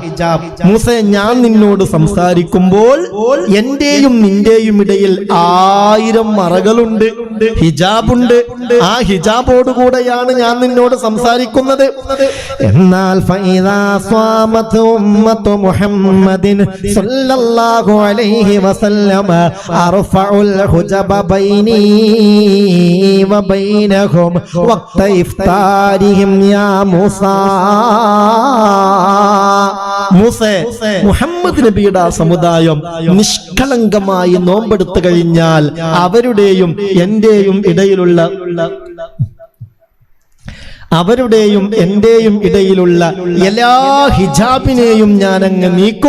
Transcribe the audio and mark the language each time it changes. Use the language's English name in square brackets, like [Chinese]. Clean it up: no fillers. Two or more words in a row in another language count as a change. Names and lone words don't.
[Malayalam] മൂസേ, ഞാൻ നിന്നോട് സംസാരിക്കുമ്പോൾ എന്റെയും നിന്റെയും ഇടയിൽ 1000 മറകളുണ്ട്, ഹിജാബുണ്ട്. ആ ഹിജാബോടുകൂടെയാണ് ഞാൻ നിന്നോട് സംസാരിക്കുന്നത്. [Arabic] എന്നാൽ فإذا صامت أمة محمد صلى الله عليه وسلم أرفع الحجب بيني وبينهم وقت إفطارهم يا موسى. [Malayalam] മൂസേ, മുഹമ്മദ് നബിയുടെ സമുദായം നിഷ്കളങ്കമായി നോമ്പെടുത്തു കഴിഞ്ഞാൽ അവരുടെയും എന്റെയും ഇടയിലുള്ള അവരുടെയും എന്റെയും ഇടയിലുള്ള എല്ലാ ഹിജാബിനെയും ഞാൻ അങ്ങ് നീക്കും.